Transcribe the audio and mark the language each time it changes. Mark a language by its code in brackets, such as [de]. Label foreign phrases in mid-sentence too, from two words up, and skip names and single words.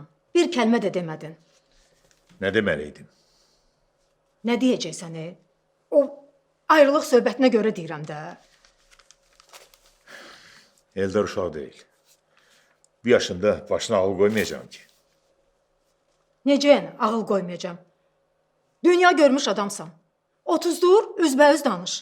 [tr] Bir kelime de demedin. Ne demeliydim? Ne diyeceksen [az] O ayrılıq söhbətinə görə deyirəm də. [tr] Eldar uşaq değil. Bir yaşında başına ağıl koymayacağım ki. [az] Necə yəni ağıl qoymayacağam? Dünya görmüş adamsan. 30 dur, üzbəüz danış.